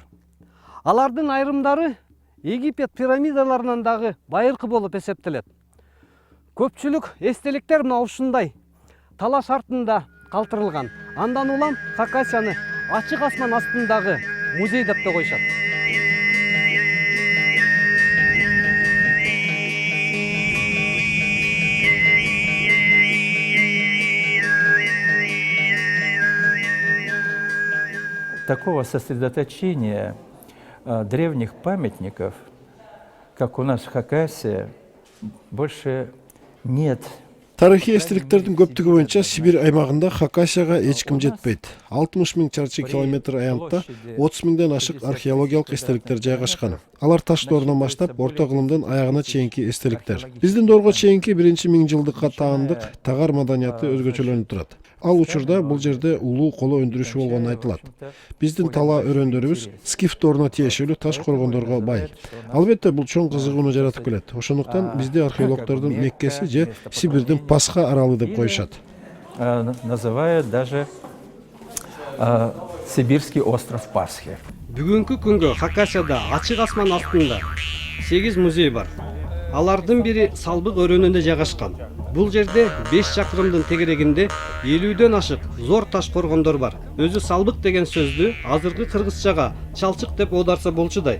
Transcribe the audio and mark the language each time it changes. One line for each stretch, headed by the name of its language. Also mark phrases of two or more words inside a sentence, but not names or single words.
Kyrgyz: Алардын айрымдары Египет пирамидаларынан дагы байыркы болуп эсептелет. Көпчүлүк эстеликтер мына ушундай талаш артында калтырылган. Андан улам Хакасияны ачык асман астындагы музей деп те коюшат.
Russian: Такого сосредоточения древних памятников, как у нас в Хакасии, больше нет.
Kyrgyz: Тарыхый эстеликтердин көптүгү боюнча Сибир аймагында Хакасияга эч ким жетпейт. 60 000 чарчы километр аянтта 30 000ден ашык археологиялык эстеликтер жайгашкан. Алар таш доорунан баштап орто кылымдын аягына чейинки эстеликтер. Биздин доорго чейинки 1-000 жылдыкка таандык тагар маданияты өзгөчөлөнүп турат. Ал учурда бул жерде улуу коло өндүрүшү болгону айтылат. Биздин тала өрөөндөрүбүз скиф дооруна тиешелүү таш коргондорго бай. Албетте бул чоң кызыгууну жаратып келет. Ошондуктан бизде археологдордун меккеси же Сибирдин Пасха аралы деп коюшат.
Russian: Называют даже Сибирский остров Пасхи.
Kyrgyz: Бүгүнкү күнгө Хакасияда ачык асман астында 8 музей бар. Алардын бири Салбык өрөөнүндө жайгашкан. Бул жерде 5 чакырымдын тегерегинде 50ден ашык зор таш коргондор бар. Өзү Салбык деген сөздү азыркы кыргызчага чалчык деп оодарса болчудай.